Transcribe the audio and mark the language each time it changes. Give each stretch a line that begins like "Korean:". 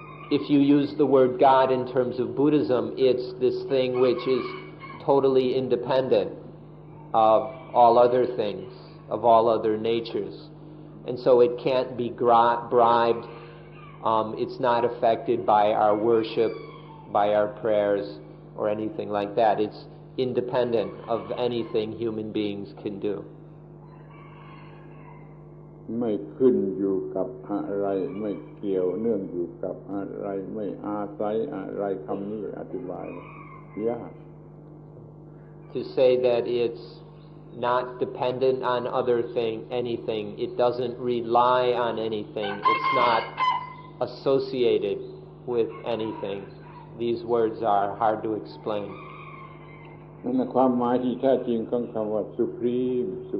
English: If you use the word God in terms of Buddhism, it's this thing which is totally independent of all other things, of all other natures. And so it can't be bribed. It's not affected by our worship, by our prayers, or anything like that. It's independent of anything human beings can do.
Thai: ไม่ขึ้นอยู่กับอะไรไม่เกี่ยวเนื่องอยู่กับอะไรไม่อาศัยอะไรคำนี้อธิบายยาก
English: To say that it's not dependent on anything, it doesn't rely on anything, it's not associated with anything. These words are hard to explain.
Thai: นั่นคือความหมายที่แท้จริงของคำว่า supreme.